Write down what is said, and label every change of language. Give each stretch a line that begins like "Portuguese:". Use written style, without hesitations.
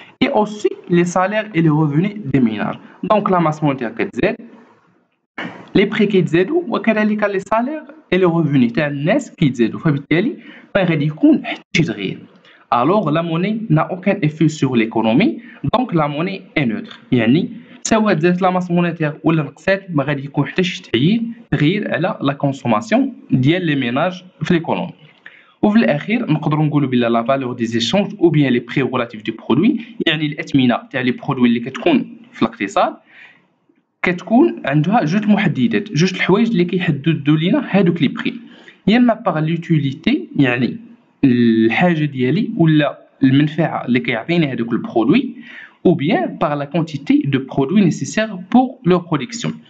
French: et aussi les salaires et les revenus des ménages. donc la masse monétaire
Arabic: كتزاد، les prix كيتزادوا وكذلك
French: les salaires et les revenus
Arabic: تاع الناس كيتزادوا، فبالتالي ما غادي يكون حتى شي تغيير.
French: alors la monnaie n'a aucun effet sur l'économie، donc la monnaie est neutre.
Arabic: يعني سواء زادت لا ماس مونيتير ولا نقصات ما غادي يكون حتى شي تغيير على لا كونسوماسيون ديال لي ميناج في ليكونومي. وفي الاخير نقدروا نقولوا بلا لا فالور دي زيشونج او بيان لي بري ريلاتيف دو برودوي، يعني الاثمنه تاع لي برودوي اللي كتكون في الاقتصاد كتكون عندها جوج محددات، جوج الحوايج اللي كيحددوا لينا هادوك لي بري، يا اما باغ لوتيليتي يعني الحاجه ديالي ولا المنفعه اللي كيعطيني هادوك البرودوي،
French: ou bien par la quantité de produits nécessaires pour leur production.